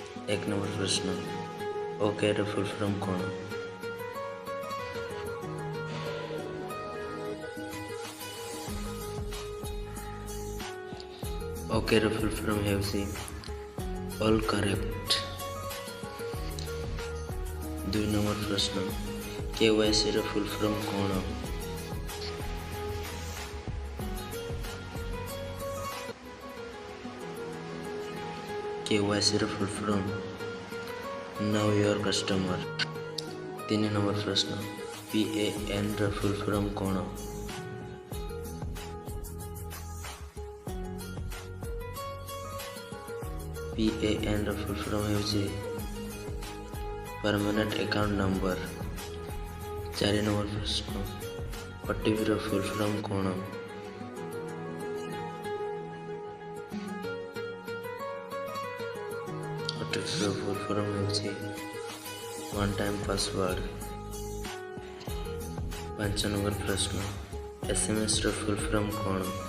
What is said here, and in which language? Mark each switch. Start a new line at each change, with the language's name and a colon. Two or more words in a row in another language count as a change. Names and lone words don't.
Hindi: एक नंबर प्रश्न
Odia: ओके ର
English: full form
Odia: କ'ଣ? ଓକେ ର
English: full form
Odia: ହେଉଛି
English: all correct.
Odia: ଦୁଇ ନମ୍ବର ପ୍ରଶ୍ନ KYC ର
English: full form
Odia: କ'ଣ? KYC ର
English: full form Know your customer।
Hindi: तीन नंबर प्रश्न
Odia: PAN ର
English: full form
Odia: କ'ଣ? PAN ର
English: full form
Odia: ହେଉଛି
English: permanent account number.
Hindi: चार नंबर प्रश्न
Odia: OTP ର
English: full form
Odia: କ'ଣ? OTP ର
English: full form
Odia: ହେଉଛି
English: one time password.
Hindi: पांच नंबर प्रश्न
Odia: SMS ର
English: full form
Odia: କ'ଣ?